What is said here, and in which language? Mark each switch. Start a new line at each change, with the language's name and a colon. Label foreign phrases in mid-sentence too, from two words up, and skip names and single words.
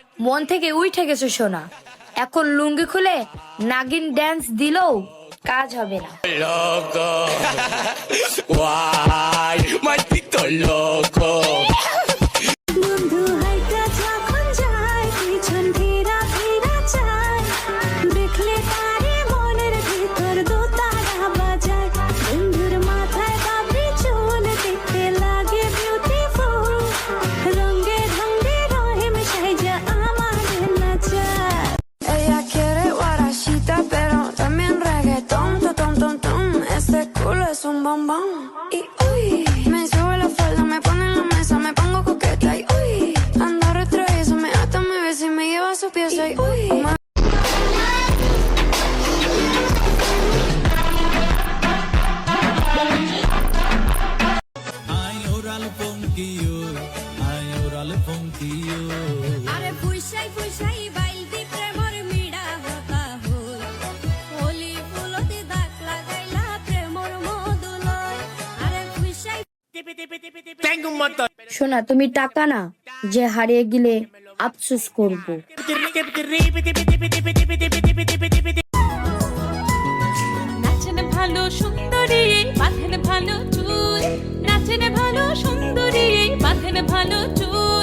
Bangla: মন থেকে উঠে গেছে সোনা। এখন লুঙ্গি খুলে নাগিন ড্যান্স দিলেও কাজ হবে না।
Spanish: Loco, guay, maldito loco.
Bangla: বন্ধু হাইটা যখন যায় পিছন ফিরা ফিরা চায়, দেখলে তারে মনের ভিতর দোতারা বাজায়। বন্ধুর মাথায় বাবরি চুল দেখতে লাগে বিউটিফুল, রঙে ঢঙ্গে রহিম সাইজা আমাদের নাচায়।
Spanish: Ella quiere guarachita, pero también reggaetón, tom, tom, tom. Este culo es un bombón. Y uy, me sube la falda, me pone en la mesa, me pongo coqueta. Y uy, ando retraída, me ata, me besa y me lleva a su pieza. Y uy,
Chittagonian: আরে ফুইসাই ফুইসাই বাইলতি প্রেমর মিডা হতা হই, হোলি ফুলতে দাগ লাগাইলা প্রেমর মধুলয়। আরে ফুইসাই
Spanish: Tengo un montón.
Bangla: সোনা তুমি টাকা না যে হারিয়ে গেলে আফসোস করব। নাচেন ভালো সুন্দরী বাঁধেন ভালো চুল, নাচেন ভালো সুন্দরী বাঁধেন ভালো চুল।